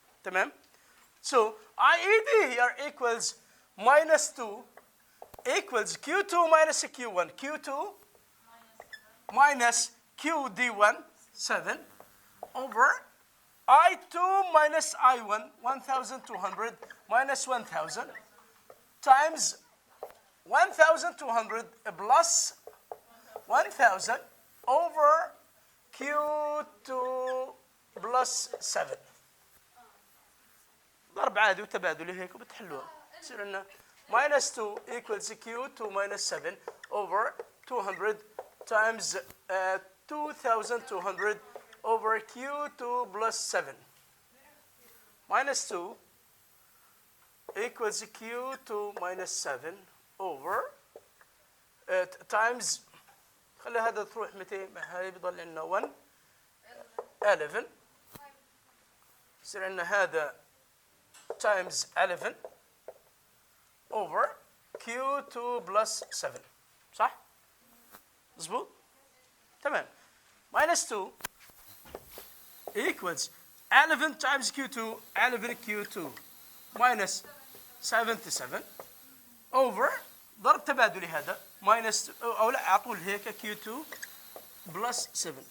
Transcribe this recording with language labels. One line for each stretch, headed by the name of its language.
Arabic: تمام.
English: So IED here equals -2 equals Q2 minus Q1, Q2 minus QD1, 7, over I2 minus I1, 1,200 minus 1,000, times 1,200 plus 1,000 over Q2 plus 7.
Arabic: ضرب عادي وتبادلي هيك وبتحلوها. يصير لنا
English: -2 equals Q2 minus 7 over 200 times 2,200 over Q2 plus 7. -2 equals Q2 minus 7 over times,
Arabic: خلي هذا تروح
English: 200,
Arabic: هاي بيضل لنا
English: 1 11.
Arabic: يصير لنا هذا
English: times 11 over Q2 plus 7.
Arabic: صح؟ مظبوط؟ تمام.
English: -2 equals 11 times Q2, 11 Q2 minus 77 over
Arabic: ضرب تبادلي هذا
English: minus
Arabic: أو لا أعطول هيك
English: Q2 plus 7.